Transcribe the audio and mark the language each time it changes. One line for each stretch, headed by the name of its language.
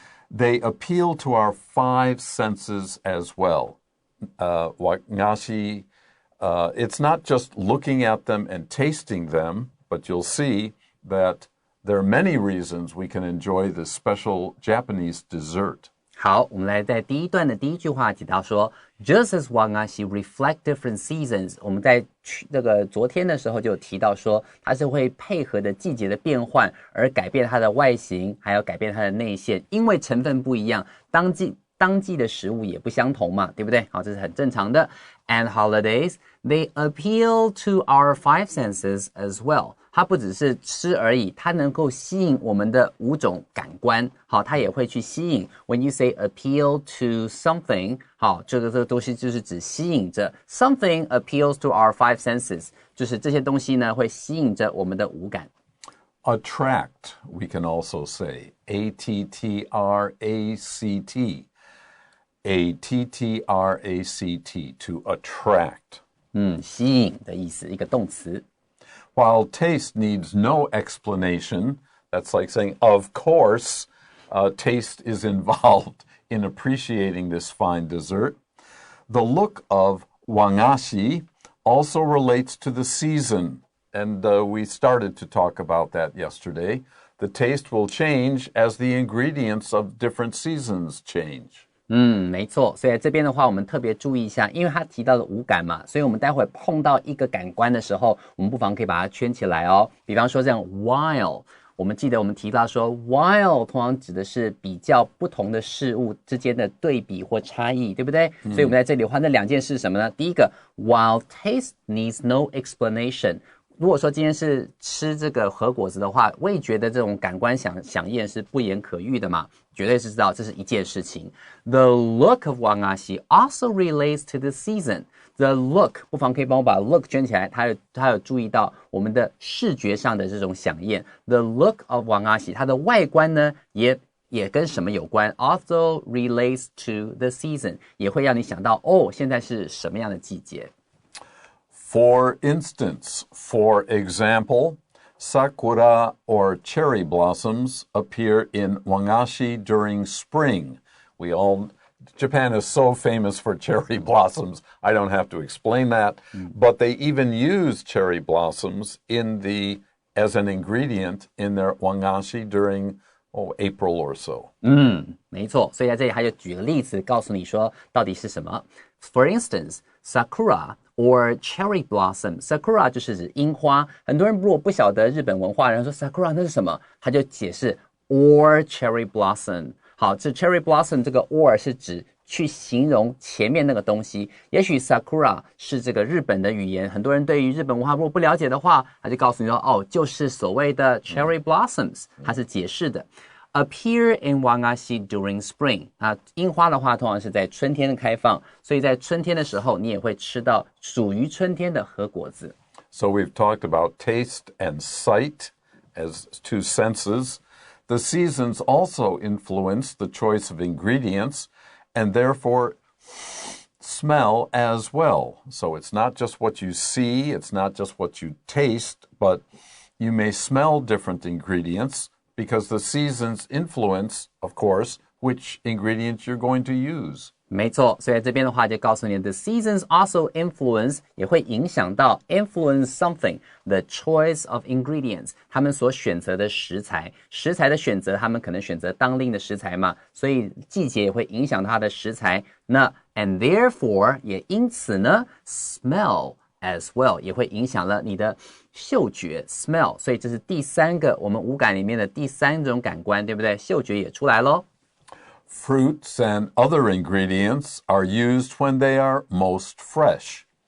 English: They appeal to our 5 senses as well. Wagashi, it's not just looking at them and tasting them, but you'll see that there are many reasons we can enjoy this special Japanese dessert.
Chinese: 好，我们来在第一段的第一句话提到说
English: Just as Wagashi reflect different seasons，
Chinese: 我们在这个昨天的时候就有提到说它是会配合的季节的变换而改变它的外形，还有改变它的内馅，因为成分不一样，当季的食物也不相同嘛，对不对？好，这是很正常的。
English: And holidays, they appeal to our 5 senses as well.
Chinese: 它不只是吃而已，它能够吸引我们的5种感官。好，它也会去吸引。
English: When you say appeal to something,
Chinese: 好，这个东西就是指吸引着。
English: Something appeals to our 5 senses，
Chinese: 就是这些东西呢会吸引着我们的五感。
English: Attract, we can also say. A-T-T-R-A-C-T. A-T-T-R-A-C-T, to attract.
Chinese: 吸引的意思，一个动词。
English: While taste needs no explanation, that's like saying, of course, taste is involved in appreciating this fine dessert. The look of Wagashi also relates to the season, and we started to talk about that yesterday. The taste will change as the ingredients of different seasons change.
Chinese: 没错，所以在这边的话我们特别注意一下，因为他提到了五感嘛，所以我们待会碰到一个感官的时候，我们不妨可以把它圈起来哦。比方说这样 while， 我们记得我们提到说 while 通常指的是比较不同的事物之间的对比或差异，对不对？所以我们在这里画那2件事是什么呢？第一个
English: while taste needs no explanation，
Chinese: 如果说今天是吃这个和果子的话，味觉的这种感官响应是不言可喻的嘛，绝对是知道这是一件事情。
English: The look of Wagashi also relates to the season. The look，
Chinese: 不妨可以帮我把 look 圈起来，他有注意到我们的视觉上的这种响应。
English: The look of Wagashi，
Chinese: 它的外观呢也跟什么有关 ？
English: Also relates to the season，
Chinese: 也会让你想到哦，现在是什么样的季节。
English: For instance, for example, sakura or cherry blossoms appear in Wagashi during spring. Japan is so famous for cherry blossoms, I don't have to explain that, but they even use cherry blossoms as an ingredient in their Wagashi during April or so.
Chinese: 没错，所以在这里他就举个例子告诉你说到底是什么。
English: For instance, sakura or cherry blossom.
Chinese: Sakura 就是指樱花，很多人如果不晓得日本文化，人说 sakura 那是什么，他就解释
English: or cherry blossom。
Chinese: 好，这 cherry blossom 这个 or 是指去形容前面那个东西。也许 sakura 是这个日本的语言，很多人对于日本文化如果不了解的话，他就告诉你说哦，就是所谓的 cherry blossoms， 它是解释的。
English: Appear in Wagashi during spring.
Chinese: 樱花的话通常是在春天开放，所以在春天的时候你也会吃到属于春天的和果子。
English: So we've talked about taste and sight as 2 senses. The seasons also influence the choice of ingredients and therefore smell as well. So it's not just what you see, it's not just what you taste, but you may smell different ingredients because the seasons influence, of course, which ingredients you're going to use.
Chinese: 没错，所以在这边的话就告诉你
English: the seasons also influence
Chinese: 也会影响到
English: influence something the choice of ingredients
Chinese: 他们所选择的食材的选择他们可能选择当令的食材嘛，所以季节也会影响它的食材，那
English: and therefore
Chinese: 也因此呢
English: smell as well
Chinese: 也会影响了你的嗅觉 smell， 所以这是第三个我们五感里面的第三种感官，对不对？嗅觉也出来咯。
English: Fruits and other ingredients are used when they are most fresh.